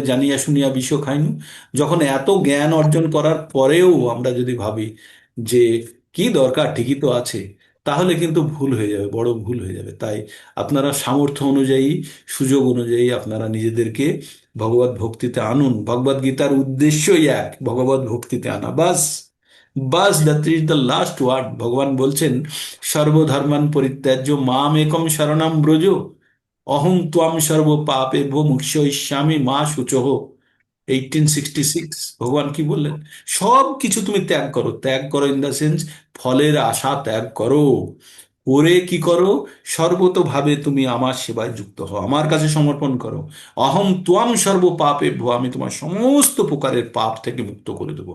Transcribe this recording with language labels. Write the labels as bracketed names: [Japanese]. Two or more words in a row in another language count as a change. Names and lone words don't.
[Bangla] জানিয়া শুনিয়া বিষও খাইনু, যখন এত জ্ঞান অর্জন করার পরেও আমরা যদি ভাবি যে কি দরকার, ঠিকই তো আছে, তাহলে কিন্তু ভুল হয়ে যাবে, বড় ভুল হয়ে যাবে। তাই আপনারা সামর্থ্য অনুযায়ী, সুযোগ অনুযায়ী আপনারা নিজেদেরকে ভগবত ভক্তিতে আনুন। ভগবত গীতার উদ্দেশ্যই এক, ভগবত ভক্তিতে আনা, বাস। [Sanskrit] বাস, [English] that is the last word. [Bangla] ভগবান বলছেন [Sanskrit] সর্বধর্মান পরিত্যাজ্য মাম একম শরণম ব্রজ, অহং ত্বাম সর্ব পাপেভ্যো মুক্ষয়িষ্যামি মা শুচহ। [Bangla] 1866 ভগবান কি বললেন? সব কিছু তুমি ত্যাগ করো, ত্যাগ করো [English] in the sense [Bangla] ফলের আশা ত্যাগ করো। করে কি করো? সর্বতোভাবে তুমি আমার সেবায় যুক্ত হও, আমার কাছে সমর্পণ করো। [Sanskrit] অহম ত্বাম সর্ব পাপেভ্যো, [Bangla] আমি তোমার সমস্ত প্রকারের পাপ থেকে মুক্ত করে দেবো।